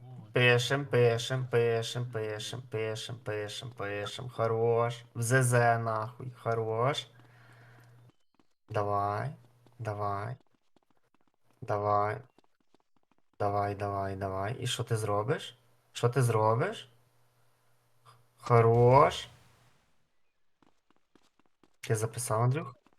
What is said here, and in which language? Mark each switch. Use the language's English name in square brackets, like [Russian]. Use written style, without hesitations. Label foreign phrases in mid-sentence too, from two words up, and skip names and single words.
[Russian] Пишем, пишем, пишем, пишем, пишем, пишем, пишем. Хорош. В ЗЗ нахуй. Хорош. Давай. Давай. Давай. Давай, давай, давай. [Ukrainian] І що ти зробиш? Що ти зробиш? Хорош. Ти записав, Андрюх?